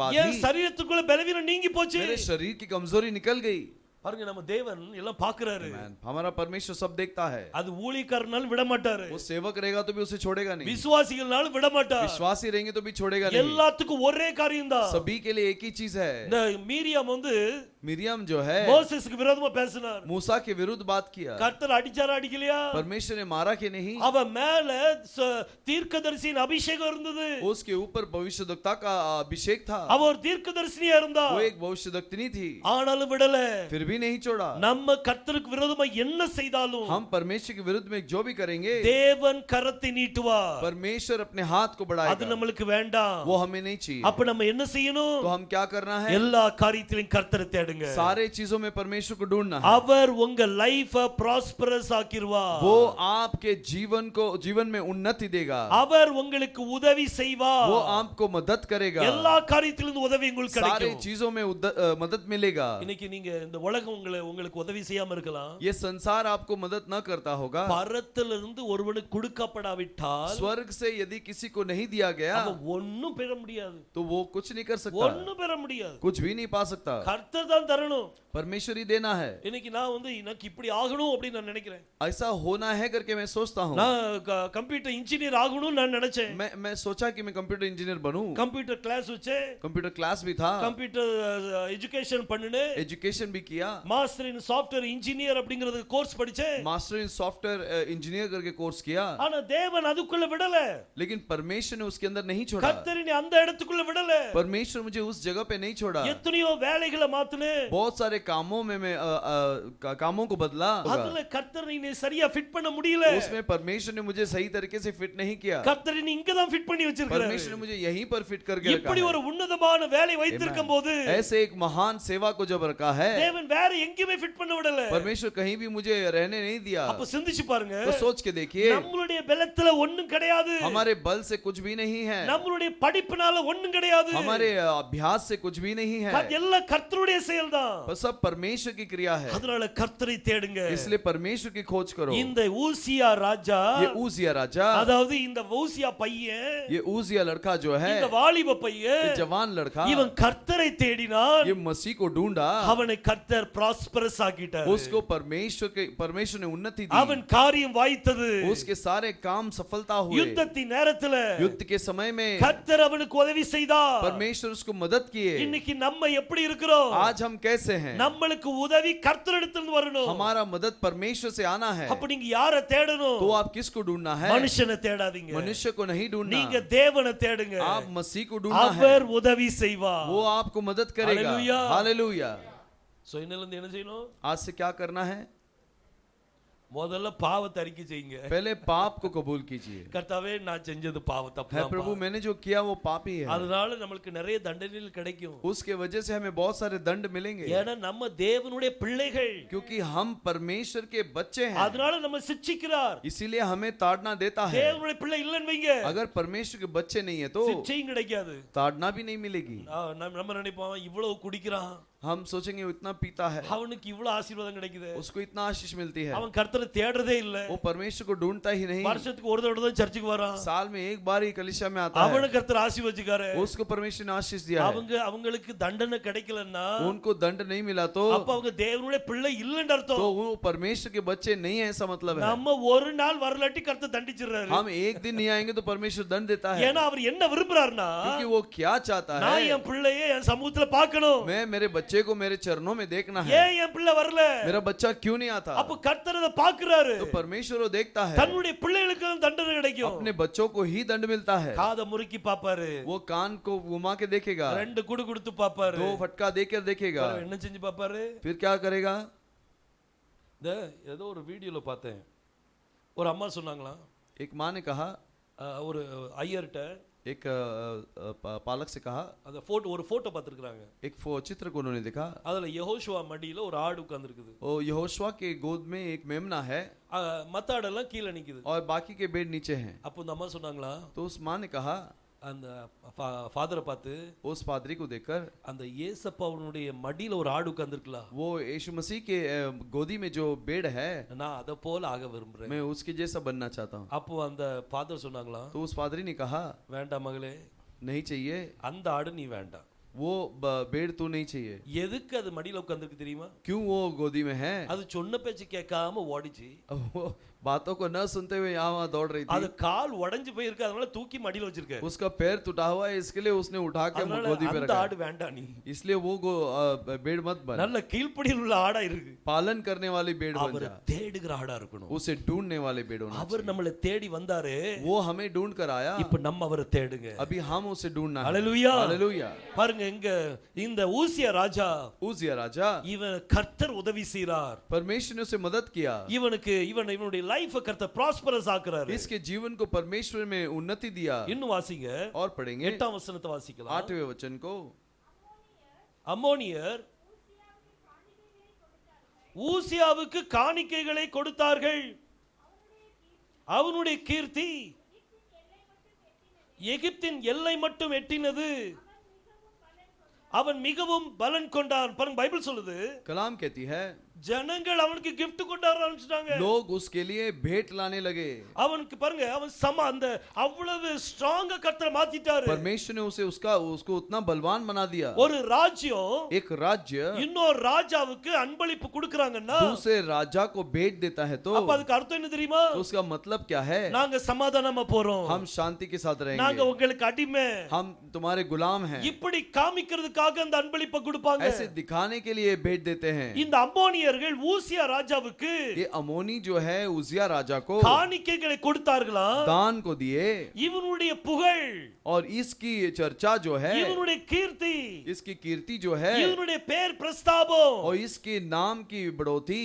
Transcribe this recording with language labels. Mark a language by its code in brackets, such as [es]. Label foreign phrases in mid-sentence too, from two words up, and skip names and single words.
[ta] என் [hi] ही [ta] சரீரத்துக்குள்ள பலவீனம் நீங்கி போச்சு. [hi] मेरे शरीर की कमजोरी निकल गई। [ta] பாருங்க நம்ம தேவன் எல்லாம் பாக்குறாரு. Amen. [hi] हमारा परमेश्वर सब देखता है। [ta] அது ஊழியக்காரனால விட மாட்டாரு, [hi] वो सेवक रहेगा तो भी उसे छोड़ेगा नहीं, [ta] விசுவாசிகள்னால விட மாட்டார். [hi] विश्वासी रहेंगे तो भी छोड़ेगा नहीं। [ta] எல்லாத்துக்கும் ஒரே காரியம் தான். [hi] सभी के लिए एक ही चीज है। [ta] இந்த மீரியாம் வந்து [hi] मिरियम जो है [ta] மோசேஸ்க்கு விரோதமா பேசினார். [hi] मूसा के विरुद्ध बात किया। [ta] கர்த்தர் அடிச்சாரா அடிக்கலையா? [hi] परमेश्वर ने मारा कि नहीं? [ta] அவ மேல தீர்க்கதரிசியின் அபிஷேகம் இருந்தது. [hi] उसके ऊपर भविष्यवक्ता का अभिषेक था। [ta] அவ ஒரு தீர்க்கதரிசியா இருந்தா, [hi] वो एक भविष्यवक्तिनी थी, [ta] ஆனாலும் விடல. [hi] फिर भी नहीं छोड़ा। [ta] நம்ம கர்த்தருக்கு விரோதமா என்ன செய்தாலும் [hi] हम परमेश्वर के विरुद्ध में जो भी करेंगे, [ta] தேவன் கரத்தை நீட்டுவார். [hi] परमेश्वर अपने हाथ को [ta] அது [hi] बढ़ाएगा, [ta] நம்மளுக்கு வேண்டாம். [hi] वो हमें नहीं चाहिए। [ta] அப்ப நம்ம என்ன செய்யணும்? [hi] तो हम क्या करना है? [ta] எல்லா காரியத்திலும் கர்த்தரை தேடுங்க. [hi] सारे चीजों में परमेश्वर को ढूंढना है। [ta] அவர் உங்க [en] life prosperous [ta] ஆக்கிடுவார். [hi] वो आपके जीवन में उन्नति देगा, [ta] அவர் உங்களுக்கு உதவி செய்வார். [hi] वो आपको मदद करेगा, [ta] எல்லா காரியத்திலும் உதவி உங்களுக்கு [hi] सारे [ta] கிடைக்கும். [hi] चीजों में मदद मिलेगा। [ta] இன்னைக்கு நீங்க இந்த உலகம் உங்களுக்கு உதவி செய்யாம இருக்கலாம். [hi] ये संसार आपको मदद न करता होगा। [ta] பரத்திலிருந்து ஒருவனுக்கு கொடுக்கப்படாவிட்டால், [hi] स्वर्ग से यदि किसी को नहीं दिया गया [ta] அவன் ஒண்ணும் பெற முடியாது. [hi] तो वो कुछ नहीं कर सकता, [ta] ஒண்ணும் பெற முடியாது. [hi] कुछ भी नहीं पा सकता। [ta] கர்த்தர் தான் தரணும். [hi] परमेश्वर ही देना है। [ta] இன்னைக்கு நான் வந்து எனக்கு இப்படி ஆகணும் அப்படி நான் நினைக்கிறேன். [hi] ऐसा होना है करके मैं सोचता हूँ। [ta] நான் [en] computer engineer [ta] ஆகணும் நான் நினைச்சேன். [hi] मैं सोचा कि मैं [en] computer engineer [hi] बनूं। [en] computer class [ta] வச்சு [en] computer class [hi] भी था, [en] computer education [ta] பண்ணினே, [hi] एजुकेशन भी किया, [en] master in software engineer [ta] அப்படிங்கறது கோர்ஸ் படிச்சேன். [en] master in software engineer [hi] करके कोर्स किया, [ta] ஆனா தேவன் அதுக்குள்ள விடல. [hi] लेकिन परमेश्वर ने उसके अंदर नहीं छोड़ा। [ta] கர்த்தர் அந்த இடத்துக்குள்ள விடல. [hi] परमेश्वर मुझे उस जगह पे नहीं छोड़ा। [ta] எத்தனையோ வேலைகளை மாத்துனே, [hi] बहुत सारे कामों में मैं कामों को बदला, [ta] அதுல கர்த்தர் நீ சரியா ஃபிட் பண்ண முடியல. [hi] उसमें परमेश्वर ने मुझे सही तरीके से फिट नहीं किया। [ta] கர்த்தர் நீ இங்க தான் ஃபிட் பண்ணி வச்சிருக்காரு. [hi] परमेश्वर ने मुझे यहीं पर फिट करके रखा [ta] இப்படி [hi] है। [ta] ஒரு உன்னதமான வேலை வைத்திருக்கும்போது [hi] ऐसे एक महान सेवा को जब रखा है, [ta] தேவன் வேற எங்கேயுமே ஃபிட் பண்ண விடல. [hi] परमेश्वर कहीं भी मुझे रहने नहीं दिया। [ta] அப்ப சிந்திச்சு பாருங்க, [hi] तो सोच के देखिए, [ta] நம்மளுடைய பலத்துல ஒண்ணும் கிடையாது, [hi] हमारे बल से कुछ भी नहीं है, [ta] நம்மளுடைய படிப்புனால ஒண்ணும் கிடையாது, [hi] हमारे अभ्यास से कुछ भी नहीं है, [ta] எல்லாம் கர்த்தருடைய செயல்தான். [hi] बस सब परमेश्वर की क्रिया है। [ta] அதனால கர்த்தரை தேடுங்க. [hi] इसलिए परमेश्वर की खोज करो। [ta] இந்த ஊசியா ராஜா, [hi] ये ஊசிया राजा, [ta] அதாவது இந்த ஊசியா பையன், [hi] ये ஊசிया लड़का जो है, [ta] இந்த வாலிப பையன், [hi] ये जवान लड़का, [ta] இவன் கர்த்தரை தேடினான். [hi] ये मसीह को ढूंढा, [ta] அவனை கர்த்தர் ப்ராஸ்பரஸ் ஆக்கிட்டார். [hi] उसको परमेश्वर ने उन्नति दी, [ta] அவன் காரியம் வாய்த்தது. [hi] उसके सारे काम सफलता हुए। [ta] யுத்தத்தின் நேரத்துல [hi] युद्ध के समय में [ta] கர்த்தர் அவனுக்கு உதவி செய்தார். [hi] परमेश्वर उसको मदद किए। [ta] இன்னைக்கு நம்ம எப்படி இருக்கிறோம்? [hi] आज हम कैसे हैं? [ta] நம்மளுக்கு உதவி கர்த்தரிடத்திலிருந்து வரணும். [hi] हमारा मदद परमेश्वर से आना है। [ta] அப்ப நீங்க யாரை தேடணும்? [hi] तो आप किसको ढूंढना है? [ta] மனுஷனை தேடாதீங்க, [hi] मनुष्य को नहीं ढूंढना, [ta] நீங்க தேவனை தேடுங்க. [hi] आप मसीह को ढूंढना है। [ta] அவர் உதவி செய்வார். [hi] वो आपको मदद करेगा। हालेलुया। हालेलुया। [ta] சோ இன்னையில இருந்து என்ன செய்யணும்? [hi] आज से क्या करना है? [ta] முதல்ல பாவத்தை அறிக்கை செய்யுங்க. [hi] पहले पाप को कबूल कीजिए। [ta] கர்த்தாவே நான் செஞ்சது பாவ தப்பு [hi] है [ta] தான். [hi] प्रभु, मैंने जो किया वो पाप ही है। [ta] அதனால நமக்கு நிறைய தண்டனைகள் கிடைக்கும். [hi] उसके वजह से हमें बहुत सारे दंड मिलेंगे, [ta] ஏன்னா நம்ம தேவனுடைய பிள்ளைகள். [hi] क्योंकि हम परमेश्वर के बच्चे हैं। [ta] அதனால நம்ம சிட்சிக்கிறார். [hi] इसीलिए हमें ताड़ना देता है। [ta] தேவனுடைய பிள்ளை இல்லன்னு வைங்க, [hi] अगर परमेश्वर के बच्चे नहीं है तो [ta] சிட்சையும் கிடைக்காது. [hi] ताड़ना भी नहीं मिलेगी। [ta] நம்ம நினைப்போம் இவ்வளவு குடிக்கிறான், [hi] हम सोचेंगे वो इतना पीता है, [ta] அவனுக்கு இவ்வளவு ஆசீர்வாதம் கிடைக்குது, [hi] उसको इतना आशीष मिलती है, [ta] அவன் கர்த்தரை தேடுறதே இல்ல, [hi] वो परमेश्वर को ढूंढता ही नहीं। [ta] வருஷத்துக்கு ஒரு தடவை தான் சர்ச்சுக்கு வரான், [hi] साल में एक बार ही कलीसिया में आता है, [ta] அவனை கர்த்தர் ஆசீர்வதிக்காரு. [hi] उसको परमेश्वर ने आशीष दिया है। [ta] அவங்களுக்கு தண்டனை கிடைக்கலன்னா, [hi] उनको दंड नहीं मिला तो [ta] அப்ப அவங்க தேவனுடைய பிள்ளை இல்லன்னு அர்த்தம். [hi] वो परमेश्वर के बच्चे नहीं है, ऐसा मतलब है। [ta] நம்ம ஒரு நாள் வரலாட்டி கர்த்தர் தண்டிச்சிடுறாரு. [hi] हम एक दिन नहीं आएंगे तो परमेश्वर दंड देता है, [ta] ஏன்னா அவர் என்ன விரும்புறாருன்னா, [hi] क्योंकि वो क्या चाहता [ta] நான் [hi] है, [ta] என் பிள்ளையை என் சமூகத்துல பார்க்கணும். [hi] मैं मेरे बच्चे को मेरे चरणों में देखना है। [ta] ஏன் என் பிள்ளை வரல? [hi] मेरा बच्चा क्यों नहीं आता? [ta] அப்ப கர்த்தர் அதை பார்க்கறாரு. [hi] तो परमेश्वर वो देखता है, [ta] தன்னுடைய பிள்ளைகளுக்கு தண்டனை கிடைக்கும். [hi] अपने बच्चों को ही दंड मिलता है। [ta] காதை முறுக்கி பாப்பாரு, [hi] वो कान को घुमा के देखेगा, [ta] ரெண்டு குடு கொடுத்து பாப்பாரு, [hi] 2 फटका देकर देखेगा, [ta] என்ன செஞ்சு பாப்பாரு. [hi] फिर क्या करेगा? [ta] ஏதோ ஒரு வீடியோல பார்த்தேன், ஒரு அம்மா சொன்னாங்களா, [hi] एक माँ ने कहा, [ta] ஒரு ஐயர்ட்ட [hi] एक पालक से कहा, [ta] அந்த ஒரு போட்டோ பார்த்திருக்காங்க. [hi] एक चित्र को उन्होंने देखा, [ta] அதுல யெகோஷுவா மடியில ஒரு ஆடு உட்கார்ந்திருக்குது. [hi] ओ यहोशुआ के गोद में एक मेमना है [ta] மத்த ஆடெல்லாம் கீழ நிக்குது. [hi] और बाकी के बेड नीचे हैं। [ta] அப்போ அந்த அம்மா சொன்னாங்களா, [hi] तो उस माँ ने कहा, [ta] அந்த ஃபாதரை பார்த்து, [hi] उस पादरी को देखकर, [ta] அந்த இயேசப்பாவுடைய மடியில ஒரு ஆடு உட்கார்ந்திருக்கல, [hi] वो यीशु मसीह के गोदी में जो बेड है, [ta] நான் அத போல ஆக விரும்புறேன். [hi] मैं उसके जैसा बनना चाहता हूँ। [ta] அப்போ அந்த ஃபாதர் சொன்னாங்களா, [hi] तो उस पादरी ने कहा, [ta] வேண்டாம் மகளே, [hi] नहीं चाहिए, [ta] அந்த ஆடு நீ வேண்டாம், [hi] वो बेड़ तो नहीं चाहिए। [ta] எதுக்கு அது மடியில உட்கார்ந்திருக்கு தெரியுமா? [hi] क्यों वो गोदी में है? [ta] அது சொன்ன பேச்சு கேட்காம ஓடிச்சு. [hi] वो बातों को न सुनते हुए यहाँ वहाँ दौड़ रही [ta] அது [hi] थी। [ta] கால் உடைஞ்சு போயிருக்கு, அதனால தூக்கி மடியில வச்சிருக்க. [hi] उसका पैर टूटा हुआ है, इसके लिए उसने उठा के [ta] அதனால [hi] गोदी पे [ta] அந்த [hi] रखा [ta] ஆடு வேண்டாம் நீ. [hi] है। इसलिए वो बेड़ मत बन, [ta] நல்ல கீழ்ப்படியில் உள்ள ஆடா இருக்கு. [hi] पालन करने वाली बेड़ बन [ta] அவர் [hi] जा, [ta] தேடுகிற ஆடா இருக்கணும். [hi] उसे ढूंढने वाले बेड़ होना [ta] அவர் நம்மளை தேடி வந்தாரு, [hi] चाहिए। वो हमें ढूंढ कर आया, [ta] இப்ப நம்ம அவரை தேடுங்க. [hi] अभी हम उसे ढूंढना है। [ta] ஹalleluya. [hi] हालेलुया। [ta] பாருங்க இங்க இந்த ஊசியா ராஜா, [hi] उजिया राजा, [ta] இவன் கர்த்தர் உதவி செய்றார். [hi] परमेश्वर ने उसे मदद किया, [ta] இவனுக்கு இவனுடைய லைஃப கர்த்தர் ப்ராஸ்பரஸ் ஆக்குறாரு. [hi] इसके जीवन को परमेश्वर में उन्नति दिया। [ta] இன்னும் வாசிங்க, [hi] और पढ़ेंगे [ta] 8ஆம் வசனத்தை வாசிக்கலாம். [hi] 8वें वचन को। [ta] அம்மோனியர் ஊசியாவுக்கு காணிக்கைகளை கொடுத்தார்கள், அவனுடைய கீர்த்தி எகிப்தின் எல்லை மட்டும் எட்டினது, அவன் மிகவும் பலன் கொண்டான். பாருங்க பைபிள் சொல்லுது, [hi] कलाम कहती है [ta] ஜனங்கள் அவனுக்கு gift கொண்டு வர ஆரம்பிச்சிட்டாங்க. [hi] लोग उसके लिए भेंट लाने लगे। [ta] அவனுக்கு பாருங்க, அவன் அந்த அவ்வளவு ஸ்ட்ராங்கா கர்த்தர் மாத்திட்டாரு. [hi] परमेश्वर ने उसको उतना बलवान बना दिया। [ta] ஒரு ராஜ்யம் [hi] एक राज्य [ta] இன்னொரு ராஜாவுக்கு அன்பளிப்பு கொடுக்கறாங்கன்னா, [hi] दूसरे राजा को भेंट देता है तो [ta] அப்ப அதுக்கு அர்த்தம் என்ன தெரியுமா? [hi] उसका मतलब क्या है? [ta] நாங்க சமாதானமா போறோம், [hi] हम शांति के साथ [ta] நாங்க [hi] रहेंगे, [ta] உங்களுக்கு அடிமை, [hi] हम तुम्हारे गुलाम हैं। [ta] இப்படி காமிக்கிறதுக்காக அந்த அன்பளிப்பை கொடுப்பாங்க. [hi] ऐसे दिखाने के लिए भेंट देते हैं। [ta] இந்த அம்மோனியர்கள் ஊசியா ராஜாவுக்கு [hi] ये अमोनी जो है उजिया राजा को [ta] காணிக்கைகளை கொடுத்தார்களா, [hi] दान को दिए, [ta] இவனுடைய புகழ், [hi] और इसकी चर्चा जो है, [ta] இவனுடைய கீர்த்தி, [hi] इसकी कीर्ति जो है, [ta] இவனுடைய பேர் பிரஸ்தாபம் [hi] और इसके नाम की बढ़ोतरी